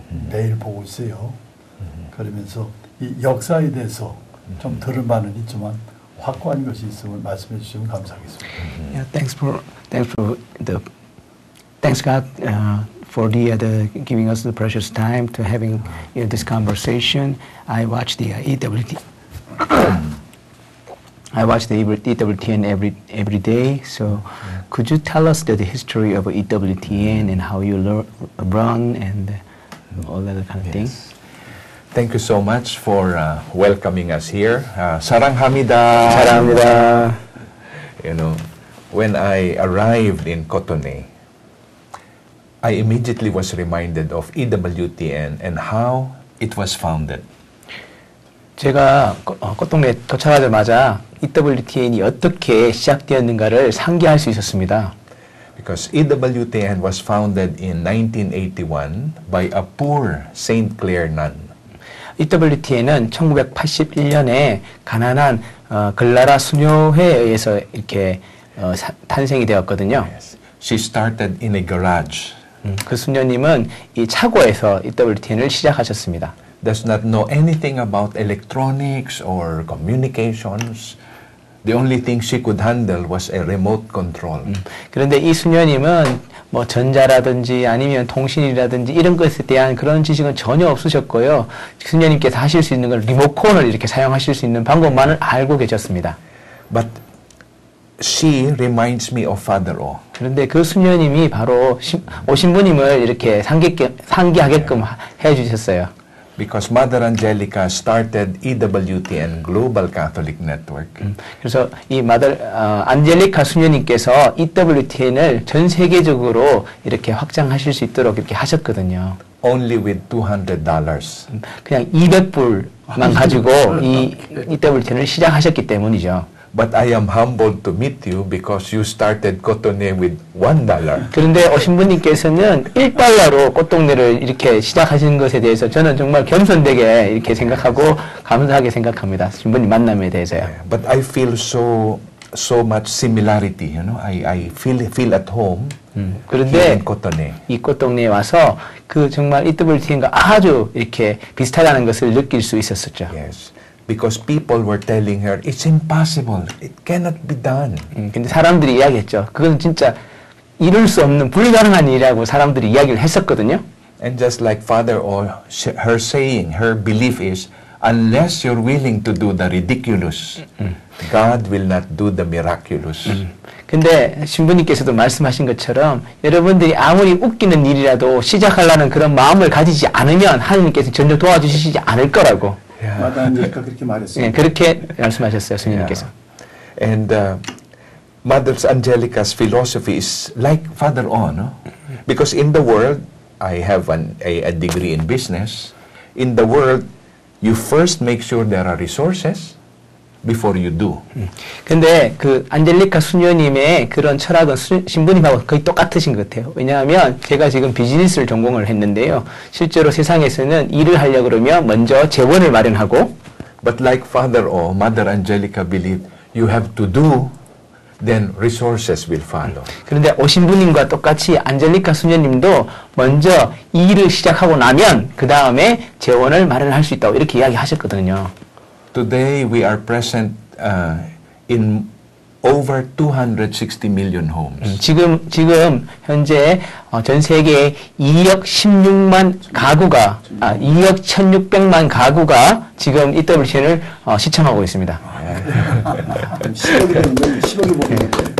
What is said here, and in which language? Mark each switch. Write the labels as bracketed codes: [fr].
[ko] 매일 보고 있어요. 그러면서 이 역사에 대해서 좀 들은 바는 있지만 확고한 것이 있으면 말씀해 주시면 감사하겠습니다. [en] Yeah, thanks God for the giving us the precious time to having this conversation. I watch the EWTN every day. So, could you tell us the history of EWTN and how you run and all that kind of things? Thank you so much for welcoming us here. [ko] 사랑합니다. 사랑합니다. [en] You know, when I arrived in Cotonou, I immediately was reminded of EWTN and how it was founded. [ko] 제가 꽃동네에 도착하자마자 EWTN이 어떻게 시작되었는가를 상기할 수 있었습니다. [en] Because EWTN was founded in 1981 by a poor St. Clare nun. [ko] EWTN은 1981년에 가난한 글라라 수녀회에 의해서 이렇게 탄생이 되었거든요. [en] Yes. She started in a garage. [ko] 그 수녀님은 이 차고에서 EWTN을 시작하셨습니다. [en] Does not know anything about electronics or communications. The only thing she could handle was a remote control. [ko] 그런데 이 수녀님은 뭐 전자라든지 아니면 통신이라든지 이런 것에 대한 그런 지식은 전혀 없으셨고요. 수녀님께서 하실 수 있는 건 리모컨을 이렇게 사용하실 수 있는 방법만을 알고 계셨습니다. [en] But she reminds me of Father O. [ko] 그런데 그 수녀님이 바로 오신부님을 이렇게 상기하게끔 해주셨어요. [en] Because Mother Angelica started EWTN Global Catholic Network. [ko] 그래서 이 안젤리카 수녀님께서 EWTN을 전 세계적으로 이렇게 확장하실 수 있도록 이렇게 하셨거든요. [en] Only with $200. [ko] 그냥 200불만 가지고 이 EWTN을 시작하셨기 때문이죠. [en] But I am humbled to meet you because you started Cotonou with $1. [ko] 그런데 오신부님께서는 1달러로 꽃동네를 이렇게 시작하신 것에 대해서 저는 정말 겸손되게 이렇게 생각하고 감사하게 생각합니다. 신부님 만남에 대해서요. [en] But I feel so much similarity, you know. I feel at home [ko] 그런데 [en] here in Cotonou. [ko] 이 꽃동네에 와서 그 정말 EWTN과 아주 이렇게 비슷하다는 것을 느낄 수 있었었죠. [en] Yes. Because people were telling her, it's impossible. It cannot be done. [ko] 근데 사람들이 이야기했죠. 그건 진짜 이룰 수 없는 불가능한 일이라고 사람들이 이야기를 했었거든요. [en] And just like Father O, her saying, her belief is, unless you're willing to do the ridiculous, God will not do the miraculous. [ko] 근데 신부님께서도 말씀하신 것처럼 여러분들이 아무리 웃기는 일이라도 시작하려는 그런 마음을 가지지 않으면 하나님께서 전혀 도와주시지 않을 거라고. 마다 안젤리카 그렇게 말했어요. 네, 그렇게 말씀하셨어요, 수녀님께서. [en] And Mother Angelica's philosophy is like Father O, no? Because in the world, I have a degree in business. In the world, you first make sure there are resources before you do. [ko] 근데 그 안젤리카 수녀님의 그런 철학은 신부님하고 거의 똑같으신 것 같아요. 왜냐하면 제가 지금 비즈니스를 전공을 했는데요. 실제로 세상에서는 일을 하려고 그러면 먼저 재원을 마련하고 [en] But like Father O, Mother Angelica believed you have to do, then resources will follow. [ko] 그런데 오신부님과 똑같이 안젤리카 수녀님도 먼저 이 일을 시작하고 나면 그 다음에 재원을 마련할 수 있다고 이렇게 이야기하셨거든요. [en] Today we are present in over 260 million homes. [ko] 지금 현재 전 세계 2억 16만 가구가 2억 1,600만 가구가 지금 EWTN을 시청하고 있습니다. 10억이 되는데 10억이 보이는데.